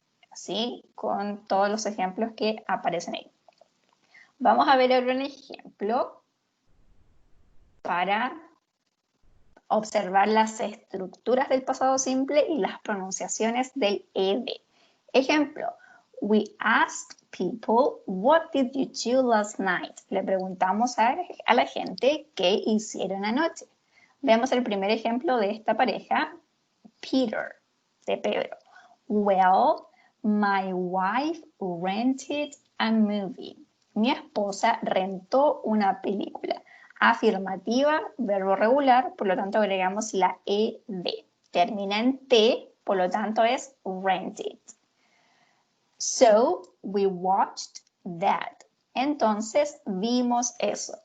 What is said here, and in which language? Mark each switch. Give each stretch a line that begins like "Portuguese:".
Spanish: Así, con todos los ejemplos que aparecen ahí. Vamos a ver ahora un ejemplo para observar las estructuras del pasado simple y las pronunciaciones del ed.
English: Ejemplo, we asked people, what did you do last night?
Spanish: Le preguntamos a la gente qué hicieron anoche. Veamos el primer ejemplo de esta pareja, Peter, de Pedro.
English: Well, my wife rented a movie.
Spanish: Mi esposa rentó una película. Afirmativa, verbo regular, por lo tanto agregamos la ed. Termina en T, por lo tanto es rented.
English: So, we watched that.
Spanish: Entonces, vimos eso.